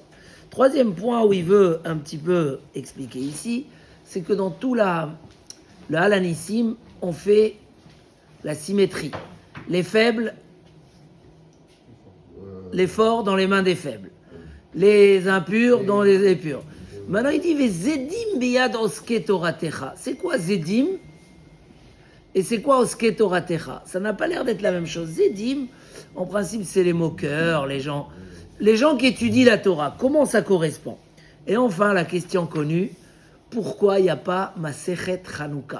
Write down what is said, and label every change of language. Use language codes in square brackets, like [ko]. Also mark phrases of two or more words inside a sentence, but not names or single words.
[fr] Troisième point où il veut un petit peu expliquer ici, c'est que dans tout le Halanissim, on fait la symétrie. Les faibles, les forts dans les mains des faibles. Les impurs dans les impurs. Maintenant il dit [he] זדים ביד עוסקי תורתך. [fr] C'est quoi Zedim? Et c'est quoi [he] עוסקי תורתך? [fr] Ça n'a pas l'air d'être la même chose. Zedim, en principe, c'est les moqueurs, les gens qui étudient la Torah. Comment ça correspond? Et enfin, la question connue, pourquoi il n'y a pas [he] מסכת חנוכה?